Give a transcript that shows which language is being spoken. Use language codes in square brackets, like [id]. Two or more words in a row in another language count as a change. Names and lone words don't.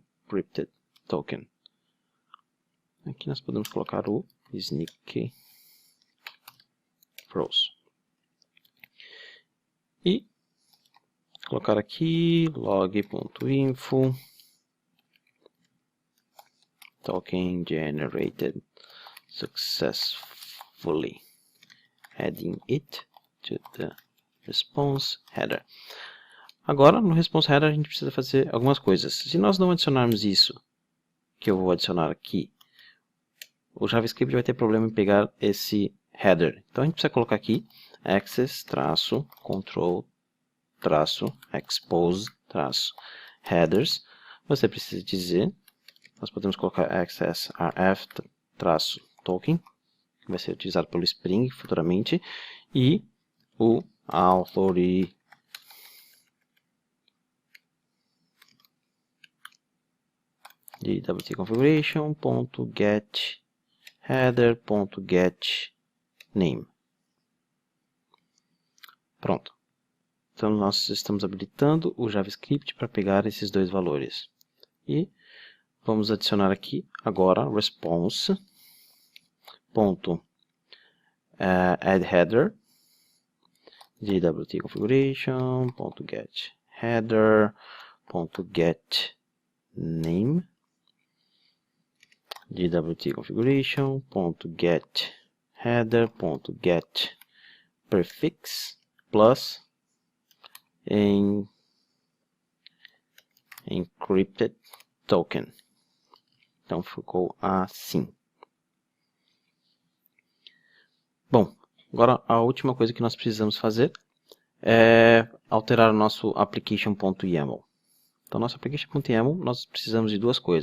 [en] encrypted token. [pt] Aqui nós podemos colocar o [en] sneak froze. [pt] E colocar aqui [en] log.info token generated successfully, adding it to the response header. [pt] Agora, no response header, a gente precisa fazer algumas coisas. Se nós não adicionarmos isso, que eu vou adicionar aqui, o JavaScript vai ter problema em pegar esse header. Então, a gente precisa colocar aqui access-control-expose-headers. Você precisa dizer, nós podemos colocar access-rf-token, que vai ser utilizado pelo Spring futuramente, e o authority [en] JWT configuration.getHeader.getName. [pt] Pronto. Então nós estamos habilitando o JavaScript para pegar esses dois valores. E vamos adicionar aqui agora [en] response.addHeader JWT configuration.getHeader.getName JWT configuration.getHeader.getPrefix plus encrypted token. [pt] Então ficou assim. Bom, agora a última coisa que nós precisamos fazer é alterar o nosso application.yaml. Então, nosso application.yaml, nós precisamos de duas coisas.